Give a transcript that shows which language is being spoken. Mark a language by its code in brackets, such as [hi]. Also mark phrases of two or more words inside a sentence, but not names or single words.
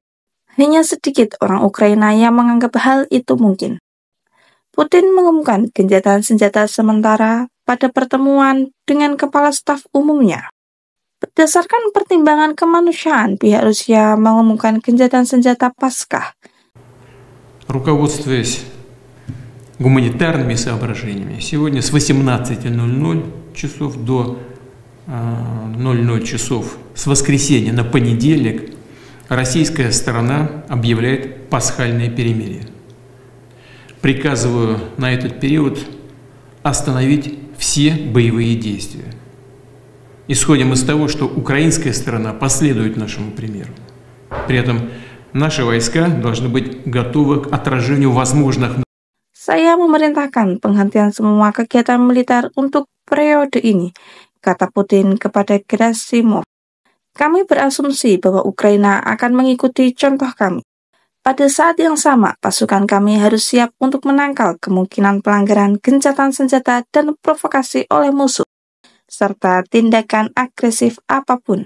[id] Hanya sedikit orang Ukraina yang menganggap hal itu mungkin. Putin mengumumkan gencatan senjata sementara pada pertemuan dengan Kepala Staf Umumnya. Berdasarkan pertimbangan kemanusiaan, pihak Rusia mengumumkan gencatan senjata Paskah. [ru] Руководствуясь гуманитарными соображениями, сегодня с 18:00 часов до 00 часов с воскресенья на понедельник российская сторона объявляет пасхальное перемирие. Приказываю на этот период остановить все боевые действия. Исходим из того, что украинская сторона последует нашему примеру. При этом наши войска должны быть готовы к отражению возможных. [id] Saya memerintahkan penghentian semua kegiatan militer untuk periode ini, kata Putin kepada Gerasimov. Kami berasumsi bahwa Ukraina akan mengikuti contoh kami. Pada saat yang sama, pasukan kami harus siap untuk menangkal kemungkinan pelanggaran gencatan senjata dan provokasi oleh musuh, serta tindakan agresif apapun.